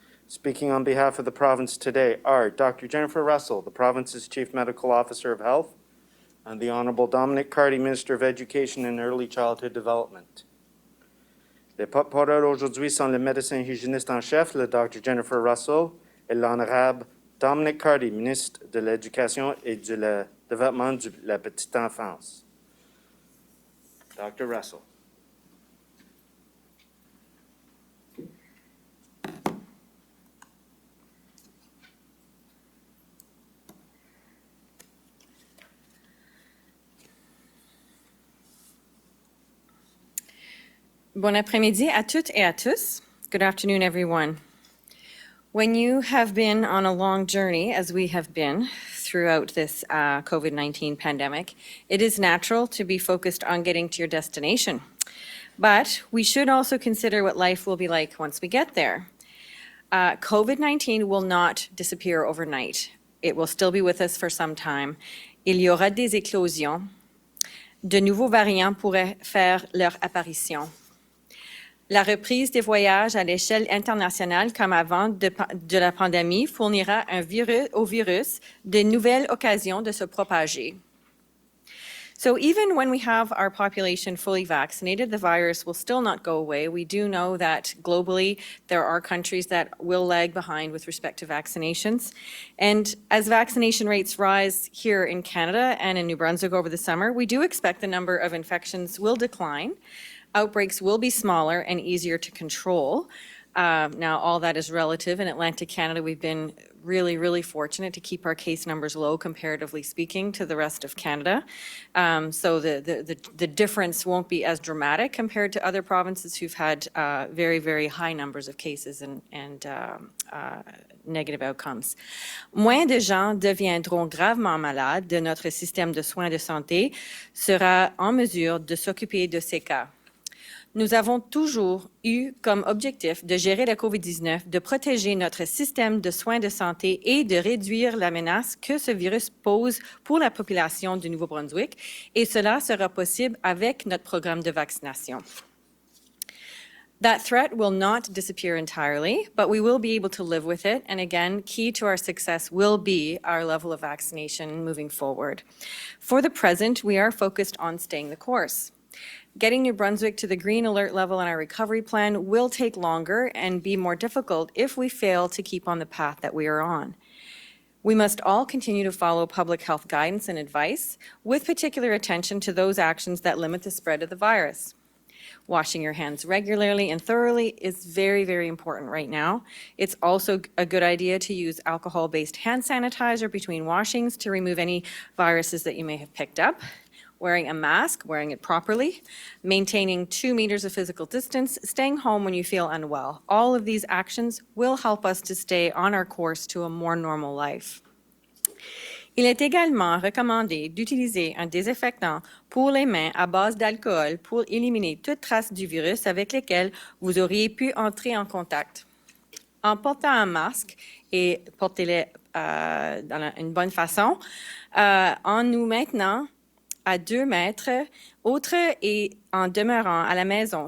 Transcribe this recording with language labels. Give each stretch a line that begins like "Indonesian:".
English: Speaking on behalf of the province today are Dr. Jennifer Russell, the province's Chief Medical Officer of Health, and the Honourable Dominic Cardy, Minister of Education and Early Childhood Development.
French: Les porte-parole aujourd'hui sont le médecin hygiéniste en chef, le Dr. Jennifer Russell, et l'Honorable Dominic Cardy, Ministre de l'Éducation et du Développement de la Petite Enfance.
English: Dr. Russell.
French: Bon après-midi à toutes et à tous.
English: Good afternoon, everyone. When you have been on a long journey, as we have been throughout this COVID-19 pandemic, it is natural to be focused on getting to your destination. But we should also consider what life will be like once we get there. COVID-19 will not disappear overnight. It will still be with us for some time.
French: Il y aura des éclosions. De nouveaux variants pourraient faire leur apparition. La reprise des voyages à l'échelle internationale comme avant de la pandémie fournira au virus de nouvelles occasions de se propager.
English: So even when we have our population fully vaccinated, the virus will still not go away. We do know that globally there are countries that will lag behind with respect to vaccinations. And as vaccination rates rise here in Canada and in New Brunswick over the summer, we do expect the number of infections will decline. Outbreaks will be smaller and easier to control. Now, all that is relative. In Atlantic Canada, we've been really fortunate to keep our case numbers low, comparatively speaking, to the rest of Canada. So the difference won't be as dramatic compared to other provinces who've had very high numbers of cases and negative outcomes.
French: Moins de gens deviendront gravement malades de notre système de soins de santé sera en mesure de s'occuper de ces cas. Nous avons toujours eu comme objectif de gérer la COVID-19, de protéger notre système de soins de santé et de réduire la menace que ce virus pose pour la population du Nouveau-Brunswick, et cela sera possible avec notre programme de vaccination.
English: That threat will not disappear entirely, but we will be able to live with it. And again, key to our success will be our level of vaccination moving forward. For the present, we are focused on staying the course. Getting New Brunswick to the green alert level in our recovery plan will take longer and be more difficult if we fail to keep on the path that we are on. We must all continue to follow public health guidance and advice, with particular attention to those actions that limit the spread of the virus. Washing your hands regularly and thoroughly is very important right now. It's also a good idea to use alcohol-based hand sanitizer between washings to remove any viruses that you may have picked up. wearing a mask, wearing it properly, maintaining 2 meters of physical distance, staying home when you feel unwell. All of these actions will help us to stay on our course to a more normal life.
French: Il est également recommandé d'utiliser un désinfectant pour les mains à base d'alcool pour éliminer toute trace du virus avec lequel vous auriez pu entrer en contact. En portant un masque et portez-le une bonne façon, en nous maintenant à 2 mètres, autres et en demeurant à la maison.